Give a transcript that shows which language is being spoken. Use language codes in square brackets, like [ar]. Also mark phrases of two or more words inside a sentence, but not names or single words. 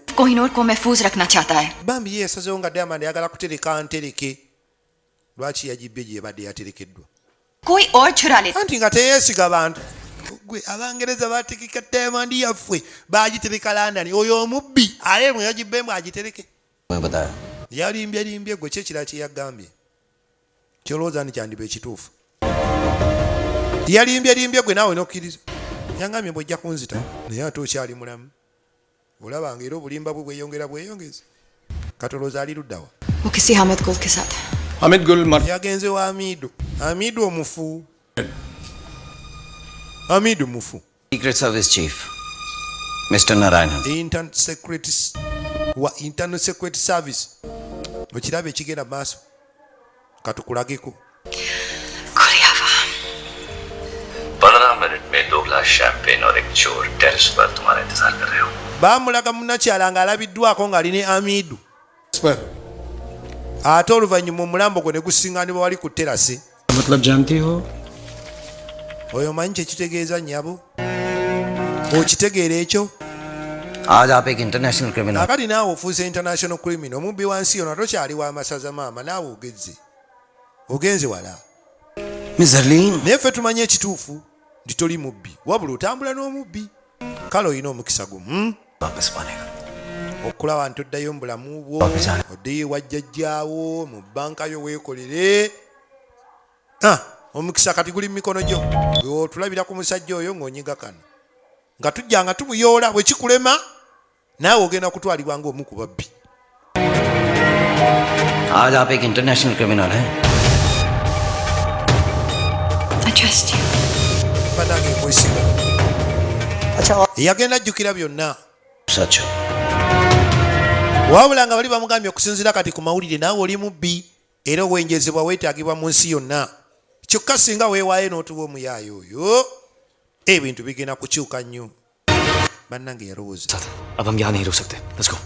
[hi] कोहिनूर को महफूज रखना चाहता है [lg] bambi ye yasazewo nga Diamond ayagala kutereka ntereke lwaki yagibbye gye yabadde yaterekeddwa [hi] कोई और छुरा ले [lg] anti nga teyeesiga bantu gwe abangereza bategeka Diamond yaffe bagitereka London oyo omubbi ale mwe yagibbemu agitereke [hi] मैं बताया [lg] yalimbye gwe kyekira kye yagambye kyolowooza ni kyandiba ekituufu yalimbye gwe naawe nokkiriza yangambye bwojja kunzita naye ate okyali mulamu olabanga era obulimba bwe bweyongeza katolooza ali luddawa [hi] वो किसी हामिद गुल के साथ है हामिद गुल मर [lg] yagenze wa Amidu omufu Amidu mufu [en] secret service chief mister नारायण internal security service [lg] okiraba ekigenda maaso katukulageko [hi] 15 मिनट में 2 गिलास शैंपेन और एक चोर टेरेस पर तुम्हारा इंतजार कर रहे हो [lg] baamulaga munnakyala ng'alabiddwako ng'ali ne Amidu ate oluvannyuma omulambo gwe ne gusiŋŋaanibwa wali ku terasi [hi] मतलब जानती हो [lg] oyo manyi kyekitegeeza nnyabo okitegeera ekyo [hi] आज आप एक [en] international criminal [lg] akati naawe ofuuse [en] international criminal [lg] omubbi wansi yono tokyali wa masaza maama naawe ogenze wala [hi] मिस जरलीन [lg] naye ffe tumanye ekituufu nti toli mubbi wabula otambula n'omubbi kale olina omukisa gumu [hi] वापस पाने का [lg] okulaba nti oddayo mu bulamu bwo oddeyo ewa jjajjaawo mu bbanka yo weekolere omukisa kati guli mu mikono gyo otulabira ku musajja oyo ng'onyiga kano nga tujja nga tumuyoola bwe kikulema naawe ogenda kutwalibwa ng'omu ku babbi [hi] आज आप एक [en] international criminal [hi] हैं [en] I trust you. [lg] banange mwesiga yagenda ajjukira byonna [hi] सच हो [lg] wabula nga bali bamugambye okusinziira kati ku mawulire naawe oli mubbi era obwenjezebwa weetaagibwa mu nsi yonna kyokka singa weewaayo n'otuba omuyaayo oyo ebintu bigenda kukyuka nnyo bannange yalowooza [hi] अब हम यहाँ नहीं रुक सकते [en] let's go